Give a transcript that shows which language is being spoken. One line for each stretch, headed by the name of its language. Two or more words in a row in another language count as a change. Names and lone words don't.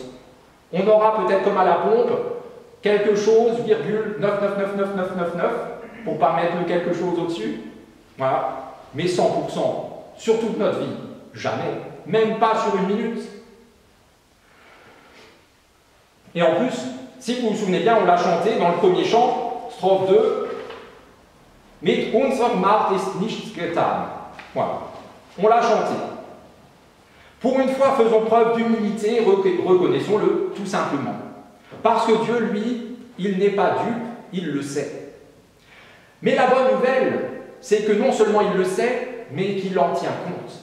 French: On aura peut-être comme à la pompe quelque chose, virgule 999999, pour ne pas mettre le quelque chose au-dessus. Voilà. Mais 100%, sur toute notre vie, jamais. Même pas sur une minute. Et en plus, si vous vous souvenez bien, on l'a chanté dans le premier chant,
German: strophe 2, Mit unserer Macht ist nichts getan.
French: Voilà. On l'a chanté. Pour une fois, faisons preuve d'humilité, reconnaissons-le tout simplement. Parce que Dieu, lui, il n'est pas dupe, il le sait. Mais la bonne nouvelle, c'est que non seulement il le sait, mais qu'il en tient compte.